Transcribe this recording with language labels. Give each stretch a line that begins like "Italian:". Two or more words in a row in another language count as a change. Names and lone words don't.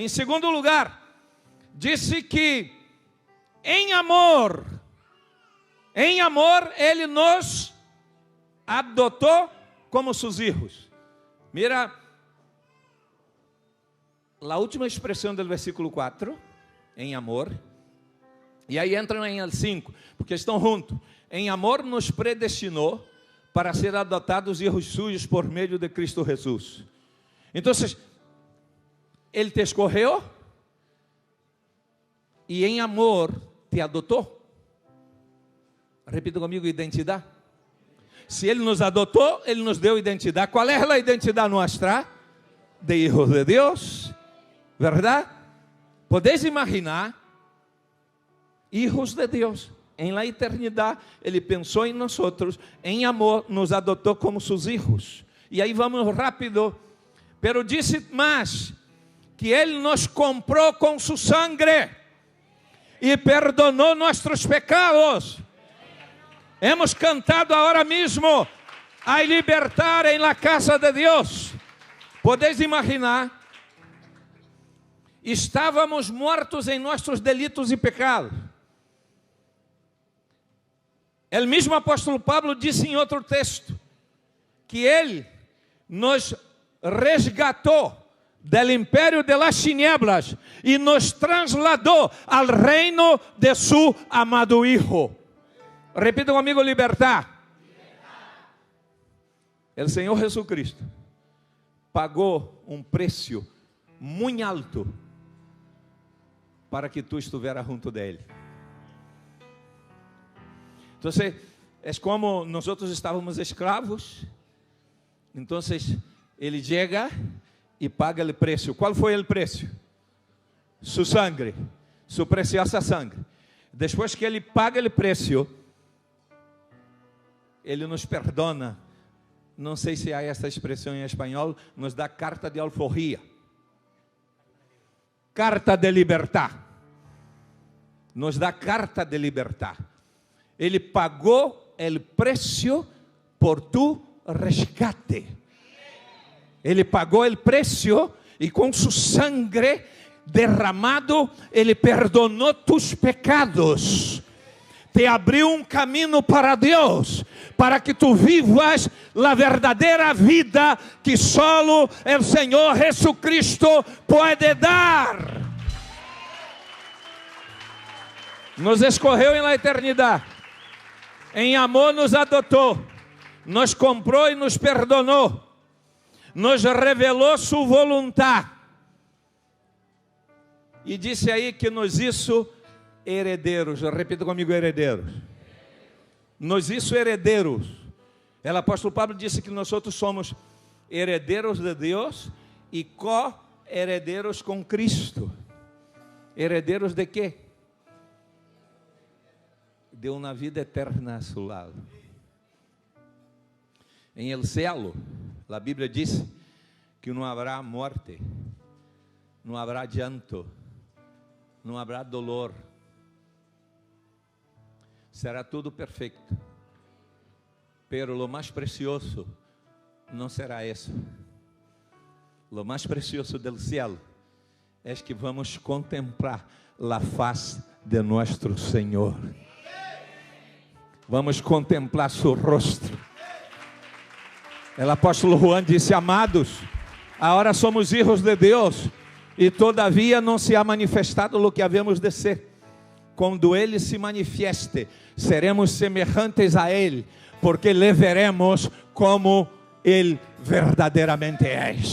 Portuguese: Em segundo lugar, disse que em amor, Ele nos adotou como seus filhos. Mira, a última expressão do versículo 4, em amor, e aí entram em el 5, porque estão juntos. Em amor nos predestinou para ser adotados
Spanish: hijos suyos
Portuguese: por meio de Cristo Jesus. Então, Ele te escorreu e em amor te adotou. Repita comigo: identidade. Se Ele nos adotou, Ele nos deu identidade. Qual é a identidade nossa? De hijos de Deus, verdade? Podeis imaginar, hijos de Deus. Em la eternidade, Ele pensou em nós, em amor, nos adotou como seus hijos. E aí vamos rápido. Pero disse mais, que Ele nos comprou com
Spanish: su sangre
Portuguese: e perdonou nossos pecados.
Spanish: Hemos cantado
Portuguese: agora mesmo, a libertar em la casa de Deus. Podeis imaginar, estávamos mortos em nossos delitos e pecados. O mesmo apóstolo Pablo disse em outro texto, que Ele nos resgatou
Spanish: del império de las tinieblas
Portuguese: e nos trasladou
Spanish: al reino de su amado Hijo.
Portuguese: Repita comigo: libertar. O Senhor Jesucristo pagou um preço muito alto para que
Spanish: tu estuvieras
Portuguese: junto dele. Então, é como nós estávamos escravos. Então, Ele chega e paga o preço. Qual foi o preço?
Spanish: Su sangre, su preciosa sangre.
Portuguese: Depois que Ele paga o preço, Ele nos perdona. Não sei se há essa expressão em espanhol. Nos dá carta de alforria, carta de libertar. Nos dá carta de libertar. Ele pagou o preço por tu resgate. Ele pagou o preço e com
Spanish: su sangre
Portuguese: derramado, Ele perdonou
Spanish: tus pecados.
Portuguese: Te abriu um caminho para Deus, para que tu vivas a verdadeira vida que solo o Senhor Jesucristo pode dar. Nos escorreu em la eternidade. Em amor nos adotou, nos comprou e nos perdonou, nos revelou sua vontade, e disse aí que
Spanish: nos hizo herederos.
Portuguese: Repita comigo: herederos.
Spanish: Nos hizo herederos.
Portuguese: O apóstolo Pablo disse que nós somos herederos de Deus e co-herederos com Cristo. Herederos de quê? De uma vida eterna a seu lado.
Spanish: Em el cielo,
Portuguese: a Bíblia diz que não haverá morte, não haverá llanto, não haverá dolor. Será tudo perfeito.
Spanish: Pero lo más precioso
Portuguese: não será isso.
Spanish: Lo más precioso del cielo es que vamos contemplar la faz de nuestro Senhor. Vamos contemplar su rostro.
Portuguese: O apóstolo Juan disse: amados, agora somos hijos de Deus, e todavia não se
Spanish: ha manifestado
Portuguese: o que havemos de ser. Quando Ele se manifieste, seremos semelhantes a Ele, porque
Spanish: le veremos
Portuguese: como Ele verdadeiramente é.